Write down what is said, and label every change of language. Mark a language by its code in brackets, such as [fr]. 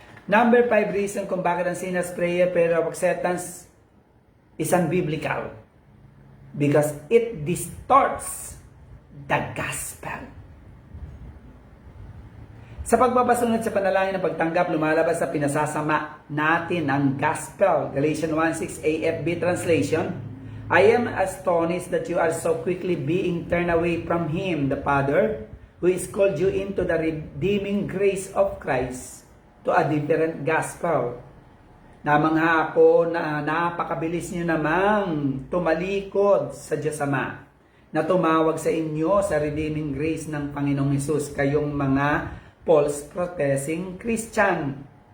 [en] Number 5 reason [tl] kung bakit ang [en] sinner's prayer of acceptance is unbiblical. Because it distorts the gospel. [tl] Sa pagbabasunod sa panalangin ng pagtanggap, lumalabas sa pinasasama natin ang gospel. [en] Galatians 1:6 AFB translation, I am astonished that you are so quickly being turned away from Him, the Father, who is called you into the redeeming grace of Christ, to a different gospel. Namangha ako na napakabilis niyo namang tumalikod sa Diyos Ama, na tumawag sa inyo sa redeeming grace ng Panginoong Hesus, kayong mga false professing Christian.